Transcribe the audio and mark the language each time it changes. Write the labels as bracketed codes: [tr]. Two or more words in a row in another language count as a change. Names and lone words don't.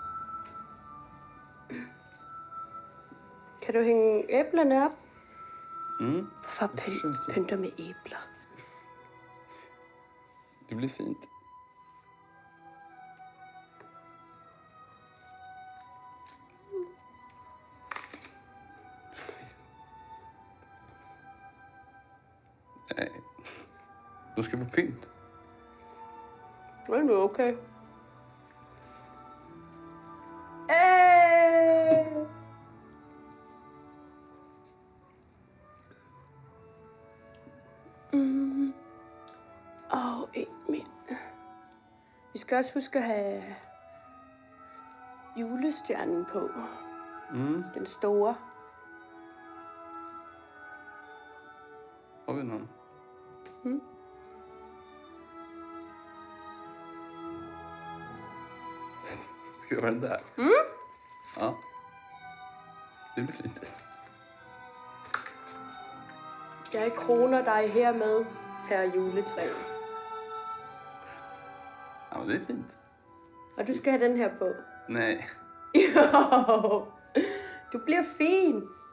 [da] Kan du hænge æblerne op? Far pynter med æbler. [sv] Det blir fint. Nej, då ska vi få pynt. [da] Det er nu okay. En mere. Vi skal også huske at have julestjernen på. Den store. [sv] Har vi någon? Ska vi göra den där? Ja. Det blir fint. [da] Jeg kroner dig hermed, herre juletræ. [sv] Ja, men det är fint. [da] Og du skal have den her på. Nej. Jo, du bliver fin.